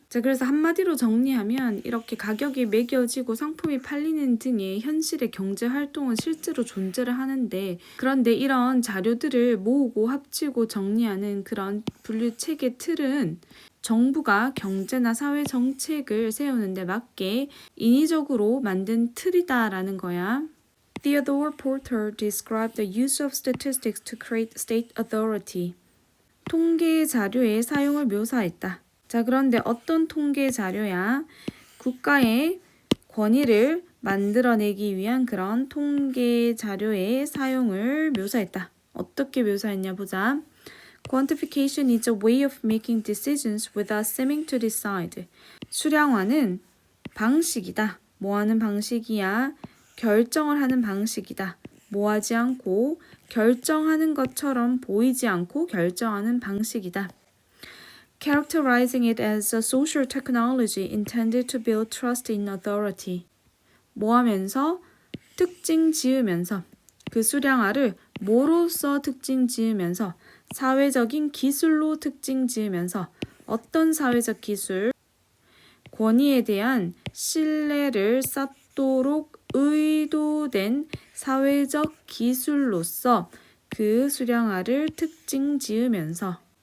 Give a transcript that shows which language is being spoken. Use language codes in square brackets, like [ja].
[ko] 자, 그래서 한마디로 정리하면 이렇게 가격이 매겨지고 상품이 팔리는 등의 현실의 경제 활동은 실제로 존재를 하는데, 그런데 이런 자료들을 모으고 합치고 정리하는 그런 분류 체계 틀은 정부가 경제나 사회 정책을 세우는 데 맞게 인위적으로 만든 틀이다라는 거야. [en] Theodore Porter described the use of statistics to create state authority. [ko] 통계 자료의 사용을 묘사했다. 자, 그런데 어떤 통계 자료야? 국가의 권위를 만들어내기 위한 그런 통계 자료의 사용을 묘사했다. 어떻게 묘사했냐 보자. [en] Quantification is a way of making decisions without seeming to decide. [ko] 수량화는 방식이다. 뭐 하는 방식이야? 결정을 하는 방식이다. 뭐 하지 않고 결정하는 것처럼 보이지 않고 결정하는 방식이다. [en] Characterizing it as a social technology intended to build trust in authority. [ko] 뭐 하면서? 특징 지으면서. 그 수량화를 뭐로써 특징 지으면서? 사회적인 기술로 특징 지으면서. 어떤 사회적 기술? 권위에 대한 신뢰를 쌓도록 의도된 사회적 기술로서 그 수량화를 특징 지으면서.